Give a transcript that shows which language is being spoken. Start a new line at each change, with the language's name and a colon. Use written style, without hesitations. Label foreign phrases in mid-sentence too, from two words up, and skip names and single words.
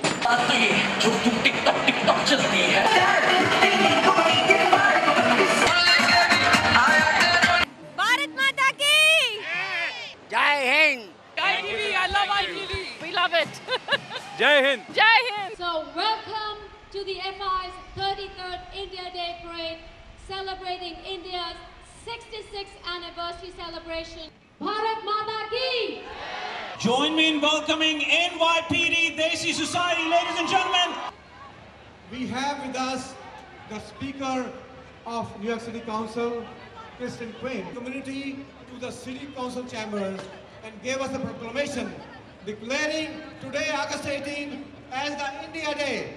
Hindi: साथ तो ये झुक झुक टिक टॉक चलती है। भारत माता की जय हिंद।
English: ITV, I love ITV. We love it.
Hindi: जय हिंद. जय हिंद.
English: So welcome to the FI's 33rd India Day Parade, celebrating India's 66th anniversary celebration.
Hindi: भारत माता की!
English: Join me in welcoming NYPD Desi Society, ladies and gentlemen. We have with us the Speaker of New York City Council, Kristen Quinn, community to the City Council chambers and gave us a proclamation declaring today, August 18, as the India Day.